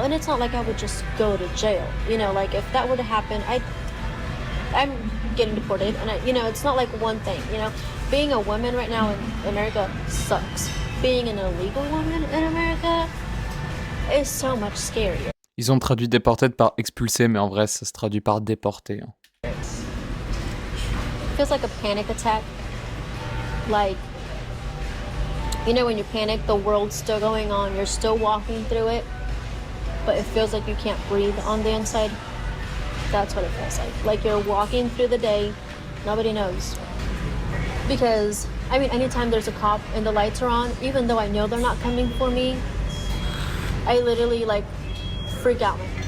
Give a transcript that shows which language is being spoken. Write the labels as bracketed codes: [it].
[en] And it's not like I would just go to jail. You know, like if that were to happen, I'm getting deported. And it's not like one thing, you know. Being a woman right now in America sucks. Being an illegal woman in America is so much scarier. [fr] Ils ont traduit déported par expulsé, mais en vrai, ça se traduit par déporté. Hein. [en] It feels like a panic attack. Like, you know when you panic, the world's still going on, you're still walking through it, but it feels like you can't breathe on the inside. That's what it feels like. Like you're walking through the day, nobody knows. Because, I mean, anytime there's a cop and the lights are on, even though I know they're not coming for me, I literally, like, freak out.